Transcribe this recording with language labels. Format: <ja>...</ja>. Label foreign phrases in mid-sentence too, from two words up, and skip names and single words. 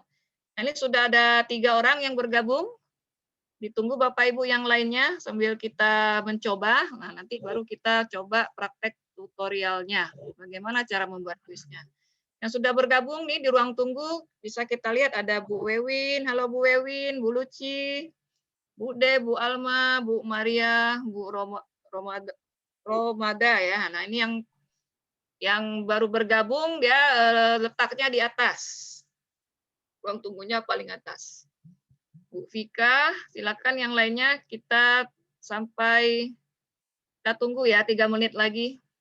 <id>Nah, ini sudah ada 3 orang yang bergabung. Ditunggu Bapak Ibu yang lainnya sambil kita mencoba. Nah, nanti baru kita coba praktek tutorialnya. Bagaimana cara membuat kuisnya. Yang sudah bergabung nih di ruang tunggu, bisa kita lihat ada Bu Wewin, halo Bu Wewin, Bu Luci, Bu De, Bu Alma, Bu Maria, Bu Romada ya. Nah ini yang baru bergabung dia letaknya di atas, ruang tunggunya paling atas. Bu Vika, silakan yang lainnya kita tunggu ya 3 menit lagi.</id>